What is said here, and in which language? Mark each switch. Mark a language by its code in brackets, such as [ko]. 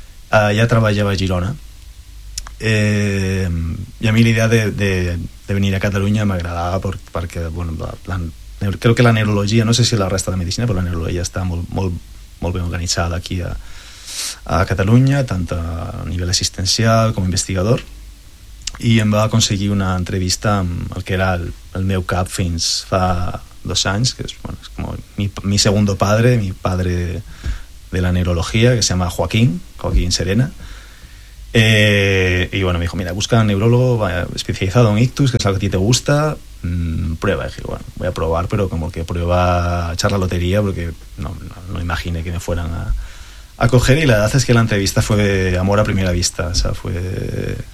[es] Ya trabajaba a Girona. Y a mí la idea de venir a Cataluña me agradaba porque, bueno, creo que la neurología, no sé si la resta de la medicina, pero la neurología está muy bien organizada aquí a Cataluña, tanto a nivel asistencial como investigador. [ca] I em va aconseguir una entrevista amb el que era el meu cap fins fa 2 anys, que és, bueno, és com [es] mi segundo padre, mi padre de la neurologia, que se llama Joaquín Serena. I bueno, me dijo, mira, busca un neurólogo especializado en ictus, que és el que a ti te gusta, prueba. I dije, bueno, voy a probar, pero como que prueba a echar la lotería, porque no imaginé que me fueran a coger. Y la verdad es que la entrevista fue amor a primera vista, o sea, fue...